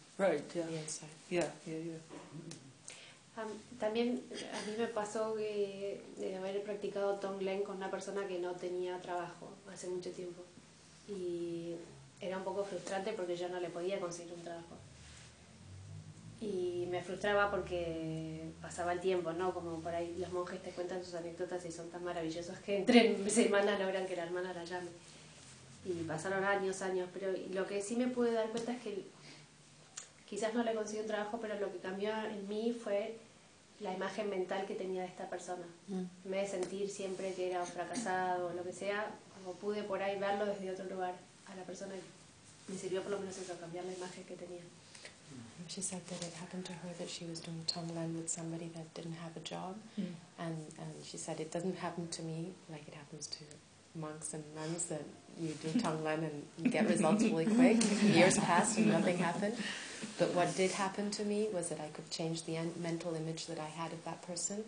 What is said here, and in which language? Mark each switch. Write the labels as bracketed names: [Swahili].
[English] right, the inside. Yeah. [Spanish] También a mí me pasó que de haber practicado Tonglen con una persona que no tenía trabajo hace mucho tiempo y era un poco frustrante porque yo no le podía conseguir un trabajo. Y me frustraba porque pasaba el tiempo, ¿no? Como por ahí los monjes te cuentan sus anécdotas y son tan maravillosos que entre semana logran que la hermana la llame. Y pasaron años, pero lo que sí me pude dar cuenta es que quizás no le conseguí un trabajo, pero lo que cambió en mí fue la imagen mental que tenía de esta persona. En vez de sentir siempre que era un fracasado o lo que sea, como pude por ahí verlo desde otro lugar a la persona, me sirvió por lo menos eso, cambiar la imagen que tenía. [English] She said that it happened to her that she was doing Tonglen with somebody that didn't have a job, and she said it doesn't happen to me like it happens to monks and nuns that you do Tonglen and get results really quick. Years passed and nothing happened. But what did happen to me was that I could change the mental image that I had of that person.